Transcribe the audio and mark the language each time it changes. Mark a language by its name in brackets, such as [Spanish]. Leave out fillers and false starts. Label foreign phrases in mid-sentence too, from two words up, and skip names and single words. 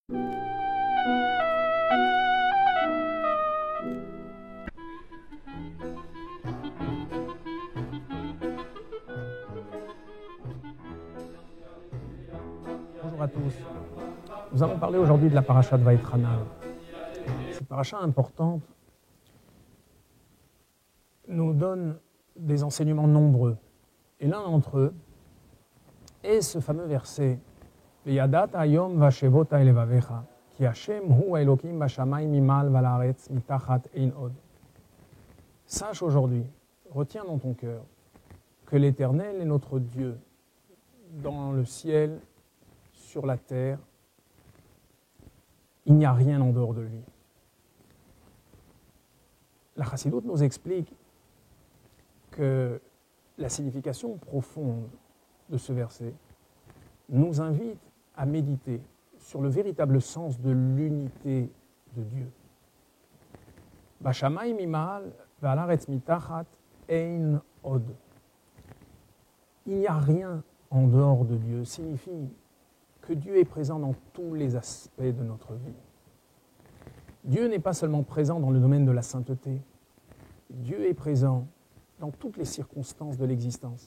[French] Bonjour à tous. Nous allons parler aujourd'hui de la paracha de Vaïtranan. Cette paracha importante nous donne des enseignements nombreux. Et l'un d'entre eux est ce fameux verset [Hebrew] וידעת היום והשבות אל לבבך כי השם הוא אלוקים בשמים ממעל ועל הארץ מתחת אין עוד. [French] Sache aujourd'hui, retiens dans ton cœur que l'Éternel est notre Dieu dans le ciel, sur la terre. Il n'y a rien en dehors de lui. La Chassidoute nous explique que la signification profonde de ce verset nous invite à méditer sur le véritable sens de l'unité de Dieu. [Hebrew] בשמים ממעל ועל הארץ מתחת אין עוד. [French] Il n'y a rien en dehors de Dieu signifie que Dieu est présent dans tous les aspects de notre vie. Dieu n'est pas seulement présent dans le domaine de la sainteté. Dieu est présent dans toutes les circonstances de l'existence.